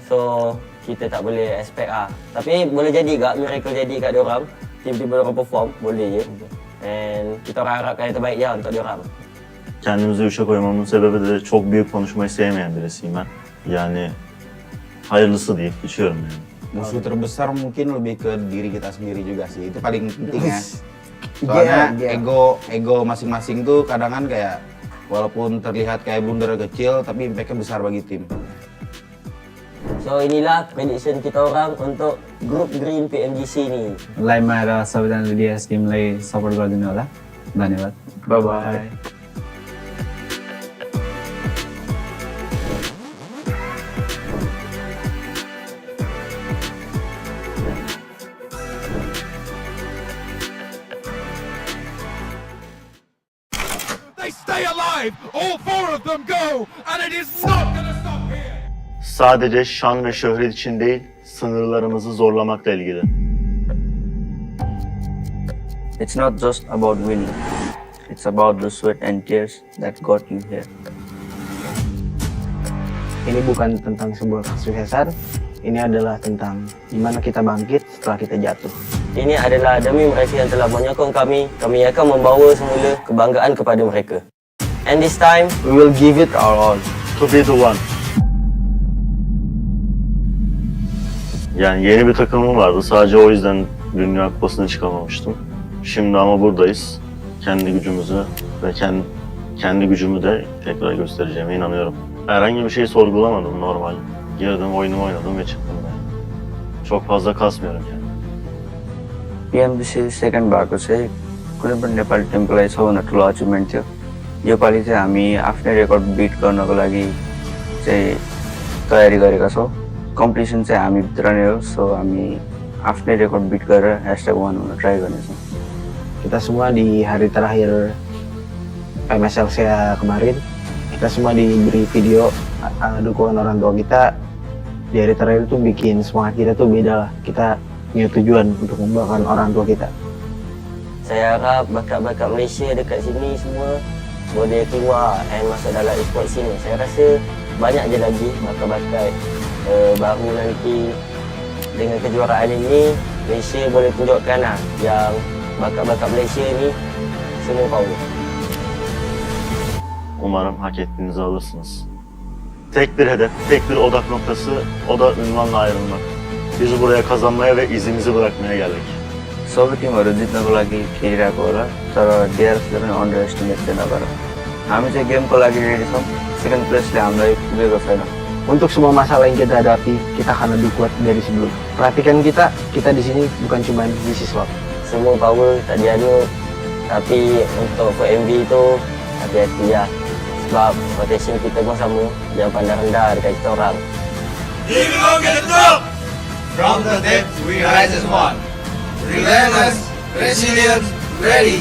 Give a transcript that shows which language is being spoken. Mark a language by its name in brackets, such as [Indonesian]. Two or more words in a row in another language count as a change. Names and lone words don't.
[Malay] So kita tak boleh expect lah. Tapi boleh jadi kat miracle jadi kat diorang. Tiba-tiba diorang perform, boleh je. And kita orang harapkan yang terbaik ya untuk diorang. [Turkish] Kendimizi üçe koymamın sebebi de çok büyük konuşmayı sevmeyen birisiyim ben. Yani hayırlısı deyip geçiyorum yani. [Indonesian] Musuh terbesar mungkin lebih ke diri kita sendiri juga sih, itu paling penting ya. Soalnya ego masing-masing tuh kadang kan kayak walaupun terlihat kayak blunder kecil tapi impact-nya besar bagi tim. [Malay] So inilah prediction kita orang untuk Group Green PMGC ni. [Nepali] लाइभमा आएर सबैजनाले डिएस टिमलाई सपोर्ट गरिदिनु होला धन्यवाद [English] bye bye They stay alive. All 4 of them go, and it is not going to stop here. [Turkish] Sadece şan ve şöhret için değil, sınırlarımızı zorlamakla ilgili. [English] It's not just about winning. It's about the sweat and tears that got you here. [Indonesian] Ini bukan tentang sebuah kesuksesan, ini adalah tentang gimana kita bangkit setelah kita jatuh. [Malay] Ini adalah demi mereka yang telah menyokong kami akan membawa semula kebanggaan kepada mereka. [English] And this time, We will give it our all. To be the one. [Turkish] Yani yeni bir takımım vardı. Sadece o yüzden Dünya Kupası'na çıkamamıştım. Şimdi ama buradayız. Kendi gücümüzü ve kendi gücümü de tekrar göstereceğime inanıyorum. Herhangi bir şey sorgulamadım, normal. Girdim, oyunumu oynadım ve çıktım yani. Çok fazla kasmıyorum yani. [Nepali] PMGC सेकेन्ड भएको चाहिँ कुनै पनि नेपाली टिमको लागि सबभन्दा ठुलो अचिभमेन्ट थियो। योपालि चाहिँ हामी आफ्नै [English] record beat [Nepali] गर्नको लागि चाहिँ तयारी गरेका छौँ। कम्पिटिसन चाहिँ हामीभित्र नै हो, सो हामी आफ्नै [English] record beat [Nepali] गरेर #1 हुन ट्राई गर्नेछौँ। [Indonesian] Kita semua di hari terakhir PMSL saya kemarin, kita semua diberi video dukungan orang tua kita. Di hari terakhir itu bikin semangat kita tuh beda lah. Kita punya tujuan untuk membanggakan orang tua kita. [Malay] saya harap bakat-bakat Malaysia dekat sini semua boleh keluar dan masuk dalam esports sini. Saya rasa banyak je lagi bakat-bakat baru nanti. Dengan kejuaraan ini, Malaysia boleh tunjukkan lah yang bakat-bakat Malaysia ni semua power. [Turkish] Umarım hak ettiğinizi alırsınız. Tek bir hedef, tek bir odak noktası, o da ünvanla ayrılmak. Biz buraya kazanmaya ve izimizi bırakmaya geldik. [Nepali] सबै टिमहरू जित्नको लागि खेलिरहेको होला, तर डिआरएफले पनि [English] under estimate [Nepali] चाहिँ नगर। हामी चाहिँ गेमको लागि रेडी छौँ, [English] second place [Nepali] हामीलाई पुगेको छैन। [Indonesian] Untuk semua masalah yang kita hadapi, kita akan lebih kuat dari sebelum. Perhatikan kita di sini bukan cuma ngisi slot. [Malay] Semua power tak diadu, tapi untuk FMB tu hati-hati lah. Sebab rotation kita pun sama, jangan pandang rendah dekat kita orang. [English] Here we go, get it up! From the depths, we rise as one. Relentless, resilient, ready.